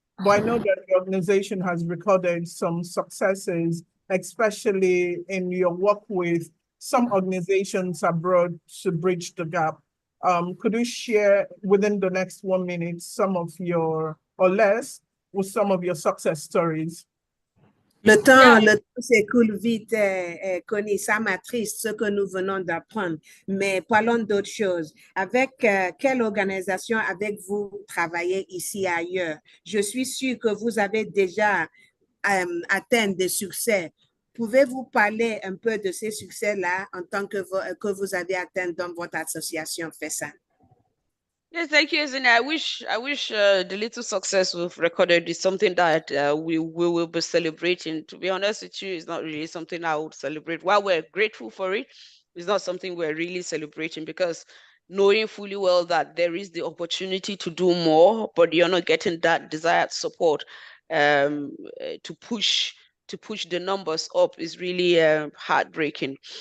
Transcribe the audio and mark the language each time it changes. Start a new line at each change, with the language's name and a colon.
English: But I know that the organization has recorded some successes, especially in your work with some organizations abroad to bridge the gap. Could you share within the next 1 minute some of your, or less, with some of your success stories?
French: Le temps s'écoule vite, KONI, ça m'attriste ce que nous venons d'apprendre, mais parlons d'autre chose. Avec quelle organisation avez-vous travaillé ici et ailleurs? Je suis sûre que vous avez déjà atteint des succès. Pouvez-vous parler un peu de ces succès-là en tant que vous avez atteint dans votre association FESAN?
English: Yes, thank you, Zina. I wish the little success we've recorded is something that we will be celebrating. To be honest with you, it's not really something I would celebrate. While we're grateful for it, it's not something we're really celebrating, because knowing fully well that there is the opportunity to do more, but you're not getting that desired support to push the numbers up is really heartbreaking.